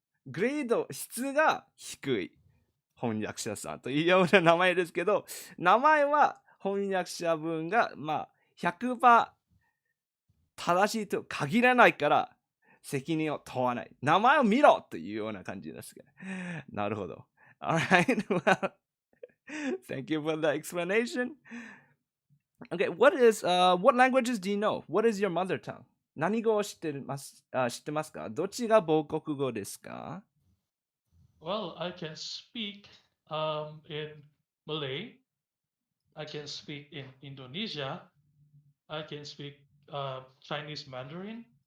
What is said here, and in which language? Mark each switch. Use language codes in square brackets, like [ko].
[ja] グレード、質が低い翻訳者さんというような名前ですけど、名前は翻訳者文が、まあ、100% 正しいと限らないから、責任を問わない。名前を見ろというような感じですけど。なるほど。 [en] Alright, well, thank you for the explanation. Okay, what languages do you know? What is your mother tongue? [ja] 何語を知ってますか？どっちが母国語ですか？ [en] Well, I can speak in Malay. I can speak in Indonesia. I can speak Chinese Mandarin.